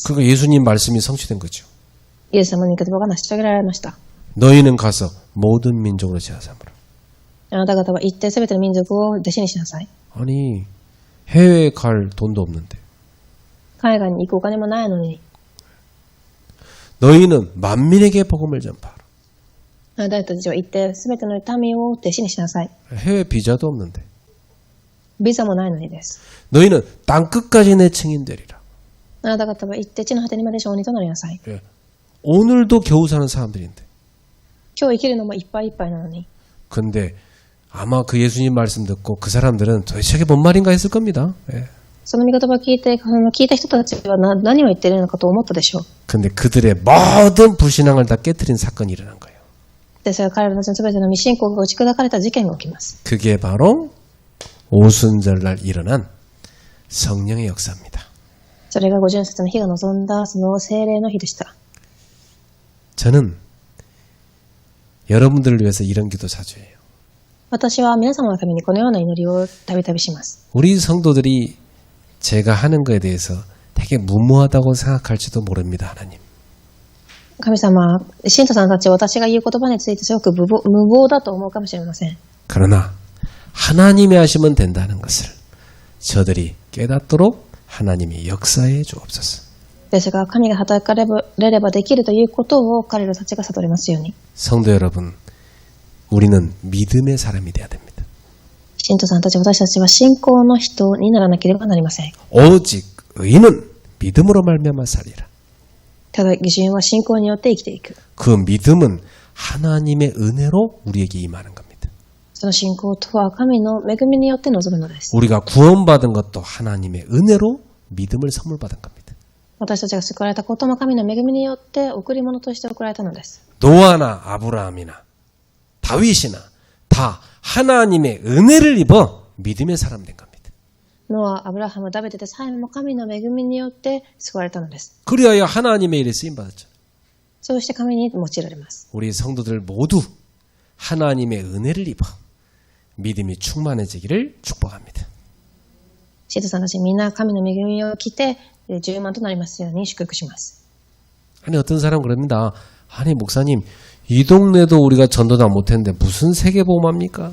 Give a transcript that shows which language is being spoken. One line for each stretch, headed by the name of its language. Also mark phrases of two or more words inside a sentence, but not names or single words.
Korean: 그러니까 예수님 말씀이 성취된 거죠.
Japanese: イエス様の御言葉が成し遂げられました。
Korean: 너희는 가서 모든 민족으로 제자삼으로.
Japanese: あなた方は行ってすべての民族を弟子にしなさい。
Korean: 아니 해외에 갈 돈도 없는데
Japanese: 海外に行くお金もないのに、
Korean: 너희는 만민에게 복음을 전파하라.
Japanese: あなたたちは行ってすべての民を弟子にしなさい。
Korean: 해외 비자도 없는데
Japanese: ビザもないのにです。
Korean: 너희는 땅끝까지 내 증인 되리라. あなた方は行って地の果てにまで証人となりなさい。 예. 오늘도 겨우 사는 사람들인데
Japanese: 今日生きるのもいっぱいいっぱいなのに。
Korean: 근데 아마 그 예수님 말씀 듣고 그 사람들은 도대체 이게 뭔 말인가 했을 겁니다. 예.
Japanese: その御言葉を聞いて、聞いた人たちは何を言っているのかと思ったでしょう。
Korean: 근데 그들의 모든 불신앙을 다 깨트린 사건이 일어난 거예요.
Japanese: ですが彼らたちのすべての未信仰が打ち砕かれた事件が起きます。
Korean: 그게 바로 오순절날 일어난 성령의 역사입니다.
Japanese: それが五巡節の日が臨んだその聖霊の日でした。
Korean: 저는 여러분들을 위해서 이런 기도 자주 해요.
Japanese: 私は皆様のためにこのような祈りをたびたびします。
Korean: 우리 성도들이 제가 하는 거에 대해서 되게 무모하다고 생각할지도 모릅니다. 하나님.
Japanese: 神様、信徒さんたちは私が言う言葉についてすごく無謀だと思うかもしれません。
Korean: 그러나 하나님이 하시면 된다는 것을 저들이 깨닫도록 하나님이 역사해 주옵소서.
Japanese: ですが神が働かれればできるということを彼らたちが悟りますように。
Korean: 성도 여러분, 우리는 믿음의 사람이 돼야 됩니다.
Japanese: 信徒さんたち、私たちは信仰の人にならなければなりません。
Korean: 오직 의인은 믿음으로 말미암아 살리라.
Japanese: ただ義人は信仰によって生きていく。
Korean: 그 믿음은 하나님의 은혜로 우리에게 임하는 겁니다.
Japanese: その信仰とは神の恵みによって臨むのです。
Korean: 우리가 구원받은 것도 하나님의 은혜로 믿음을 선물 받은 겁니다.
Japanese: 私たちが救われたことも神の恵みによって贈り物として贈られたのです。
Korean: 노아나 아브라함이나 다윗이나 다 하나님의 은혜를 입어 믿음의 사람 된 겁니다.
Japanese: ノア、アブラハム、ダビデでさえも神の恵みによって救われたのです。
Korean: 그리하여 하나님의 일에 쓰임 받았죠.
Japanese: そうして神に用いられます。
Korean: 우리 성도들 모두 하나님의 은혜를 입어 믿음이 충만해지기를 축복합니다.
Japanese: 信徒さんたちみんな神の恵みを着て充満となりますように祝福します。
Korean: 아니 어떤 사람은 그럽니다. 아니 목사님 이 동네도 우리가 전도도 못했는데 무슨 세계보험합니까?